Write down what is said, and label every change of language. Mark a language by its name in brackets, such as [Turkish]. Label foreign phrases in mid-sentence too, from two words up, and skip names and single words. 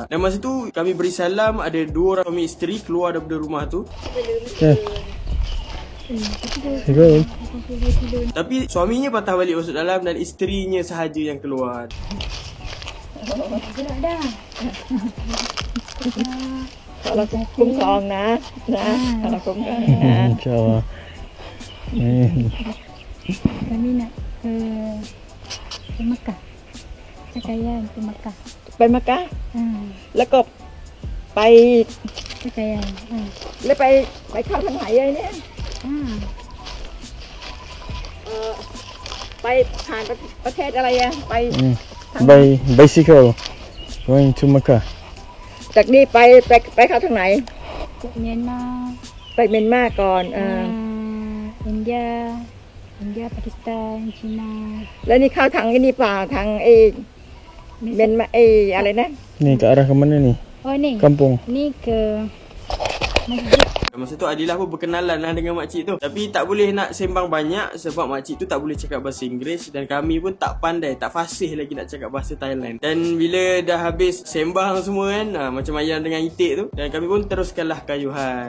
[Malay] Dan masa tu kami beri salam, ada 2 orang suami isteri keluar daripada rumah tu. Tapi suaminya patah balik masuk dalam dan isterinya sahaja yang keluar. Kalau cung con nè, kalau cung con nè. [Vietnamese] Chào. [Malay] Kami nak ke Mekah. Cakayan ke Mekah. [Thai] ไปมักกะแล้วก็ไป Cakayan. แล้วไปเข้าทางไหนเลยเนี่ยไปผ่านประเทศอะไรอะไป [English] By bicycle going to Mecca. [Thai] จากนี้ไปเข้าทางไหน [Malay] Ke Myanmar. [Thai] ไปเมียนมาก่อน [Malay] India, Pakistan, China. [Thai] แล้วนี่เข้าทางนี่เปล่าทาง Ben Alena. [Malay] Ni ke arah ke mana ni? Oh ni. Kampung. Ni ke masjid. Masa tu Adilah pun berkenalan lah dengan makcik tu. Tapi tak boleh nak sembang banyak sebab makcik tu tak boleh cakap bahasa Inggeris. Dan kami pun tak pandai, tak fasih lagi nak cakap bahasa Thailand. Dan bila dah habis sembang semua kan, macam Ayam dengan Itik tu, dan kami pun teruskanlah kayuhan.